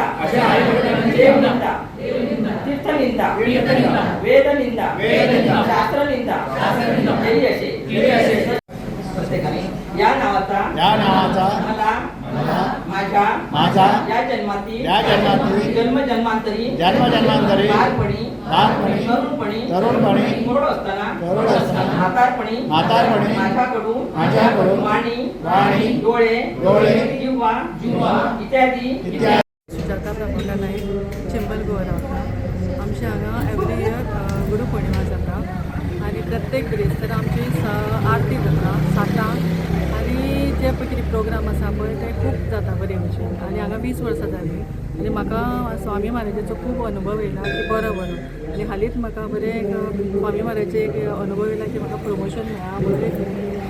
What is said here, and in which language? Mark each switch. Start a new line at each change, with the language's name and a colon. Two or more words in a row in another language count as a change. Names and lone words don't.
Marathi: देव निंदा तीर्थ निंदा वेद निंदा शास्त्र निंदा केली असे प्रत्येकाने या नावाचा मला माझ्या या जन्मातील जन्मांतरी तरुणपणी मोड असताना म्हातारपणी माझ्याकडून वाणी डोळे जिव्हा इत्यादी
Konkani: सुजाता प्रभाकर नाईक चिंबल गोवा रावता आमच्या हांगा
English: every year
Konkani: गुरुपौर्णिमा जाता आनी प्रत्येक बिरेस्तार आमची आरती जाता सातांक आनी जे पळय कितें प्रोग्राम आसा पळय ते खूब जाता बरे भशेन आनी हांगा 20 वर्सां जालीं आनी म्हाका स्वामी महाराजाचो खूब अनुभव येयला की बरो आनी हालींच म्हाका बरें स्वामी महाराजाचे एक अनुभव येयला की म्हाका प्रमोशन मेळ्ळा